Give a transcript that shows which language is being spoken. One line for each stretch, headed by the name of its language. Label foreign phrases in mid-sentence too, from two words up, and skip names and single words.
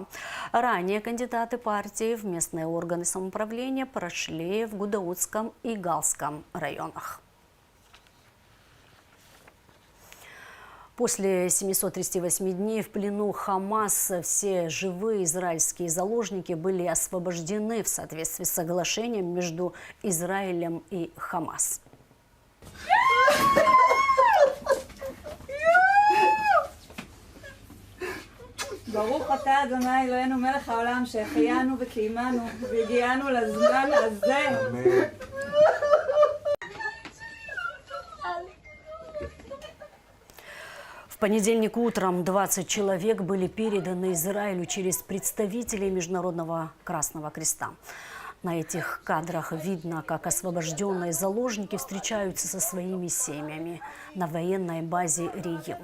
Russian: Ранее кандидаты партии в местные органы самоуправления прошли в Гудаутском и Галском районах. После 738 дней в плену Хамас все живые израильские заложники были освобождены в соответствии с соглашением между Израилем и Хамас.
Hebrew: ברוך אתה אדוני אלוהינו מלך העולם שהחיינו וקיימנו והגיענו לזמן הזה. אמן.
Russian: В понедельник утром 20 человек были переданы Израилю через представителей Международного Красного Креста. На этих кадрах видно, как освобожденные заложники встречаются со своими семьями на военной базе Риим.